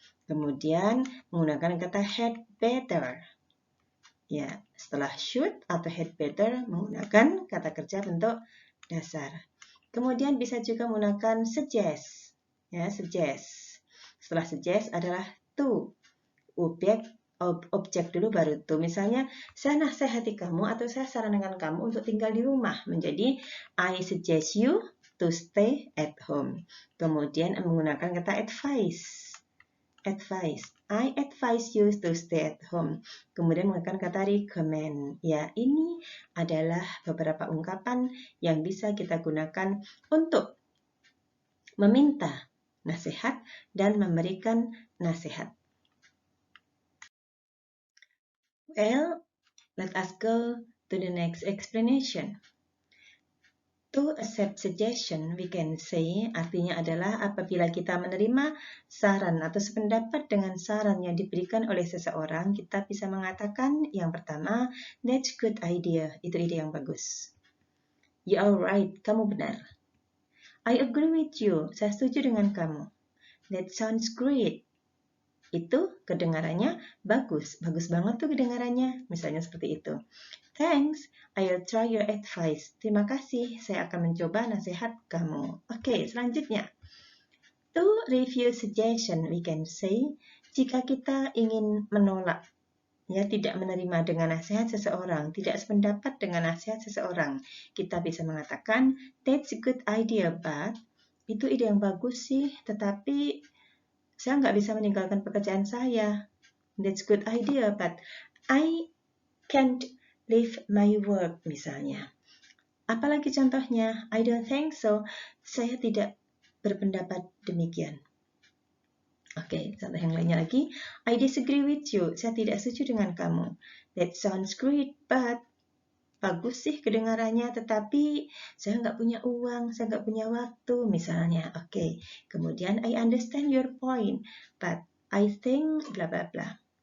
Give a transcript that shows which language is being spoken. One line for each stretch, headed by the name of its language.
Indonesian: Kemudian menggunakan kata had better. Ya, setelah should atau had better menggunakan kata kerja bentuk dasar. Kemudian bisa juga menggunakan suggest. Ya, suggest. Setelah suggest adalah to. Objek dulu baru to. Misalnya, saya nasihati kamu atau saya sarankan kamu untuk tinggal di rumah.
English: Menjadi I suggest you to stay at home.
Indonesian: Kemudian menggunakan kata advice. Advice.
English: I advise you to stay at home.
Indonesian: Kemudian menggunakan kata recommend. Ya, ini adalah beberapa ungkapan yang bisa kita gunakan untuk meminta nasihat dan memberikan nasihat.
English: Well, let us go to the next explanation. To accept suggestion, we can say,
Indonesian: artinya adalah apabila kita menerima saran atau sependapat dengan saran yang diberikan oleh seseorang, kita bisa mengatakan yang pertama,
English: that's good idea,
Indonesian: itu ide yang bagus.
English: You are right,
Indonesian: kamu benar.
English: I agree with you,
Indonesian: saya setuju dengan kamu.
English: That sounds great.
Indonesian: Itu kedengarannya bagus, bagus banget tuh kedengarannya, misalnya seperti itu.
English: Thanks, I'll try your advice.
Indonesian: Terima kasih, saya akan mencoba nasihat kamu. Oke, selanjutnya.
English: To refuse suggestion, we can say,
Indonesian: jika kita ingin menolak, ya tidak menerima dengan nasihat seseorang, tidak sependapat dengan nasihat seseorang, kita bisa mengatakan,
English: that's a good idea, but,
Indonesian: itu ide yang bagus sih, tetapi saya nggak bisa meninggalkan pekerjaan saya.
English: That's good idea, but I can't leave my work, misalnya.
Indonesian: Apalagi contohnya,
English: I don't think so.
Indonesian: Saya tidak berpendapat demikian. Oke, contoh yang lainnya lagi.
English: I disagree with you.
Indonesian: Saya tidak setuju dengan kamu.
English: That sounds great, but
Indonesian: bagus sih kedengarannya, tetapi saya nggak punya uang, saya nggak punya waktu, misalnya. Oke.
English: Kemudian, I understand your point, but I think bla bla bla.